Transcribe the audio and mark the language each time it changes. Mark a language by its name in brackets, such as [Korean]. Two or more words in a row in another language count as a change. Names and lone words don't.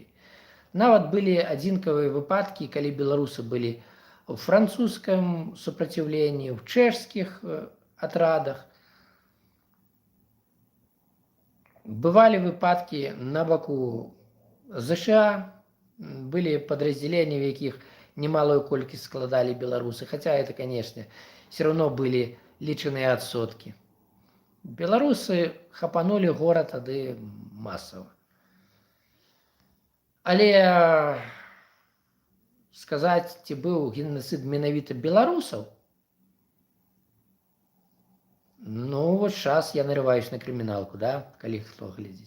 [Belarusian] Нават былі адзінкавыя выпадкі, калі беларусы былі ў французскім супраціўленні, ў чэшскіх атрадах. Бывалі выпадкі на баку ЗША, былі падраздзяленні, в якіх немалую колькасць складалі беларусы, хаця [Russian] это, конечно, все равно [Belarusian] былі лічаныя адсоткі. Беларусы хапанулі горад тады масава. Але сказаць, ці быў геноцид менавіта беларусаў, ну, [Russian] вот сейчас я нарываюсь [Belarusian] на крыміналку, да, калі хто глядзіць.